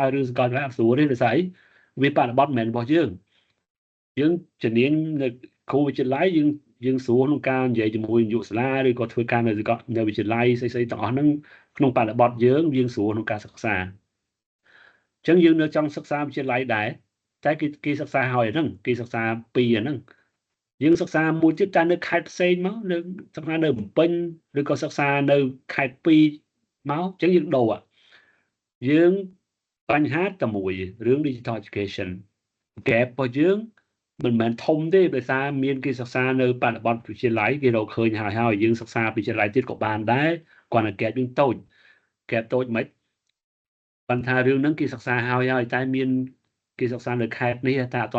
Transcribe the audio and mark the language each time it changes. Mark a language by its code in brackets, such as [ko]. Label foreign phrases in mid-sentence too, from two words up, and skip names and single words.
[km] រឿងសាកលវិទ្យាល័យអត់ស្រួលទេដោយសារអីវាបរិបទមិនមែនរបស់យើងជំនាញនៅគ្រូវិទ្យាល័យយើងស្រួលក្នុងការនិយាយជាមួយនាយកសាលាឬក៏ធ្វើការនៅវិទ្យាល័យស្អីៗទាំងអស់ហ្នឹងក្នុងបរិបទយើងស្រួលក្នុងការសិក្សាអញ្ចឹងយើងនៅចង់សិក្សាវិទ្យាល័យដែរតែគេសិក្សាហើយហ្នឹងគេសិក្សាពីរហ្នឹងយើងសិក្សាមួយទៀតតែនៅខេត្តផ្សេងមកនៅសិក្សានៅភ្នំពេញឬក៏សិក្សានៅខេត្ត 2មកអញ្ចឹងយើងដូរយើងបញ្ហាតែមួយរឿង [en] digital education gap [km] របស់យើងមិនមែនធំទេដោយសារមានគេសិក្សានៅបរិបទវិទ្យាល័យគេរកឃើញហើយយើងសិក្សាវិទ្យាល័យទៀតក៏បានដែរគ្រាន់តែ gap យើងតូច gap តូចមិនបានថារឿងហ្នឹងគេសិក្សាហើយតែមានគេសិក្សានៅខេត្តនេះតែអត់